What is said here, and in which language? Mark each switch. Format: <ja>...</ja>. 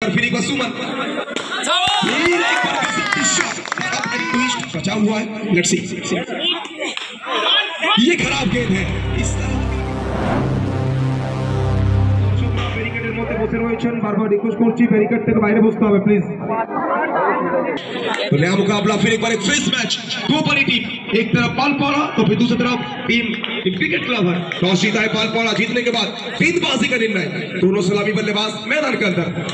<hi>पर फिर एक बार सुमन, फिर एक बार गजब शॉट, अब एक ट्विस्ट बचा हुआ है। लेट्स सी, ये खराब गेंद है।</hi> <bn>इस ব্যারিকেডের মধ্যে বসে রয়েছেন, বারবার রিকোয়েস্ট করছি ব্যারিকেড থেকে বাইরে বসতে হবে প্লিজ।</bn> <hi>तो नया मुकाबला फिर एक बार एक फ्रेश मैच, दो बड़ी टीम, एक तरफ पालपाड़ा तो फिर दूसरी तरफ टीम क्रिकेट क्लब है। टॉस जीता है पालपाड़ा, जीतने के बाद गेंदबाजी का निर्णय, दोनों सलामी बल्लेबाज मैदान के अंदर।</hi>